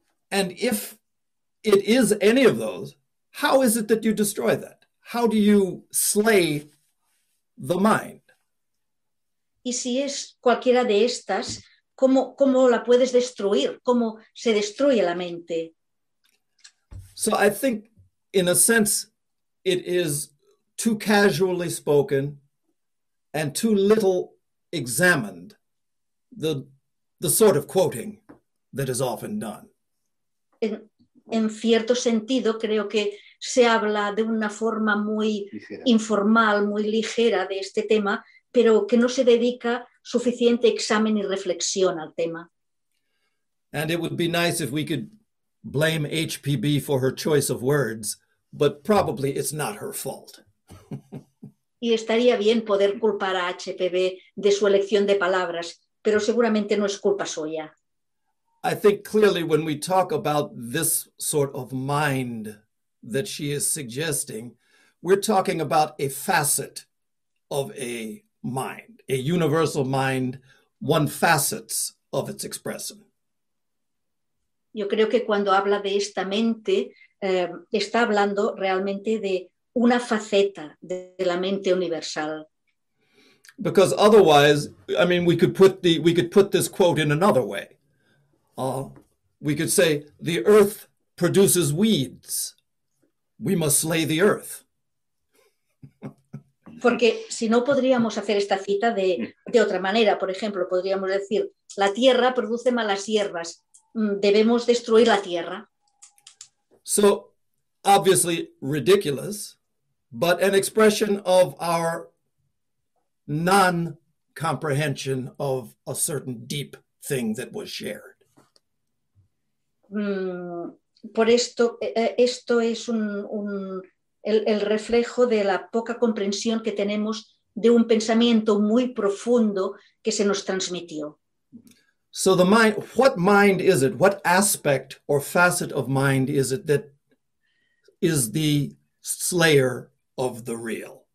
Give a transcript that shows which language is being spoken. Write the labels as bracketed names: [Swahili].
[English] And if it is any of those, how is it that you destroy that? How do you slay the mind? [Spanish] Y si es cualquiera de estas, ¿cómo la puedes destruir? ¿Cómo se destruye la mente? [English] So I think, in a sense, it is too casually spoken and too little examined, the sort of quoting that is often done. [Spanish] En cierto sentido, creo que se habla de una forma muy ligera, informal, muy ligera de este tema, pero que no se dedica suficiente examen y reflexión al tema. [English] And it would be nice if we could blame HPB for her choice of words, but probably it's not her fault. [Spanish] Y estaría bien poder culpar a HPB de su elección de palabras, pero seguramente no es culpa suya. [English] I think clearly when we talk about this sort of mind that she is suggesting, we're talking about a facet of a mind, a universal mind, one facets of its expression. [Spanish] Yo creo que cuando habla de esta mente, está hablando realmente de una faceta de la mente universal. [English] Because otherwise, I mean, we could put this quote in another way. We could say, the earth produces weeds. We must slay the earth. [Spanish] Porque si no, podríamos hacer esta cita de otra manera. Por ejemplo, podríamos decir, la tierra produce malas hierbas. Debemos destruir la tierra. [English] So, obviously ridiculous, but an expression of our non-comprehension of a certain deep thing that was shared. [Spanish] Por esto, esto es el reflejo de la poca comprensión que tenemos de un pensamiento muy profundo que se nos transmitió. [English] So the mind, what mind is it? What aspect or facet of mind is it that is the slayer of the real?